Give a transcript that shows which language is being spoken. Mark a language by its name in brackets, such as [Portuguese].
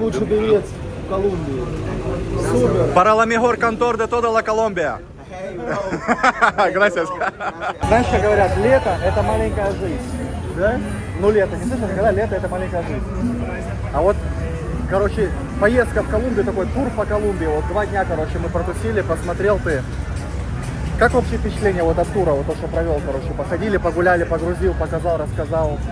[Russian] лучший певец в Колумбии. Супер. [Spanish] Para la mejor cantor de toda la Colombia. Gracias. [Russian] Знаешь, что говорят, лето это маленькая жизнь. Да? Ну лето, не слышишь, когда лето это маленькая жизнь. А вот, короче, поездка в Колумбию, такой тур по Колумбии, вот 2 дня, короче, мы протусили, посмотрел ты. Как общее впечатление вот от тура, вот то, что провел, короче, походили, погуляли, погрузил, показал, рассказал.